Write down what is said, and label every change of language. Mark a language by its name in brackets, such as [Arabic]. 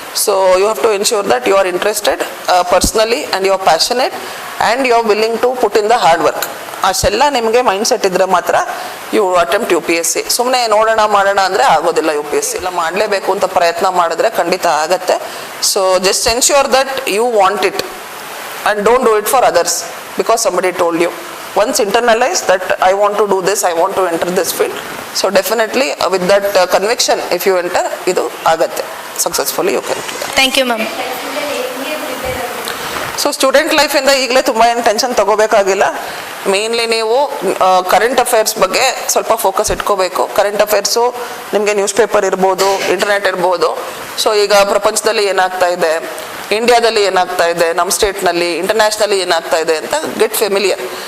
[English] So you have to ensure that you are interested personally and you are passionate and you are willing to put in the hard work. [Kannada] ಅಷ್ಟೆಲ್ಲ ನಿಮಗೆ mind set ಇದ್ರೆ ಮಾತ್ರ [English] You attempt UPSC. [Kannada] ಸುಮ್ಮನೆ ನೋಡೋಣ ಮಾಡೋಣ ಅಂದರೆ ಆಗೋದಿಲ್ಲ. UPSC ಎಲ್ಲ ಮಾಡಲೇಬೇಕು ಅಂತ ಪ್ರಯತ್ನ ಮಾಡಿದ್ರೆ ಖಂಡಿತ ಆಗತ್ತೆ. [English] So just ensure that you want it and don't do it for others because somebody told you. Once internalize that I want to do this, I want to enter this field. So definitely with that conviction if you enter, [Kannada] ಇದು ಆಗತ್ತೆ, [English] successfully you can do that. Thank you, ma'am. [Kannada] So student ಲೈಫಿಂದ ಈಗಲೇ ತುಂಬ ಏನು tension ತೊಗೋಬೇಕಾಗಿಲ್ಲ. Mainly ನೀವು current affairs ಬಗ್ಗೆ ಸ್ವಲ್ಪ focus ಇಟ್ಕೋಬೇಕು. Current affairs ನಿಮಗೆ ನ್ಯೂಸ್ ಪೇಪರ್ ಇರ್ಬೋದು, ಇಂಟರ್ನೆಟ್ ಇರ್ಬೋದು. ಸೊ ಈಗ ಪ್ರಪಂಚದಲ್ಲಿ ಏನಾಗ್ತಾ ಇದೆ, ಇಂಡಿಯಾದಲ್ಲಿ ಏನಾಗ್ತಾ ಇದೆ, ನಮ್ಮ ಸ್ಟೇಟ್ನಲ್ಲಿ, ಇಂಟರ್ನ್ಯಾಷನಲಿ ಏನಾಗ್ತಾ ಇದೆ ಅಂತ [English] Get familiar.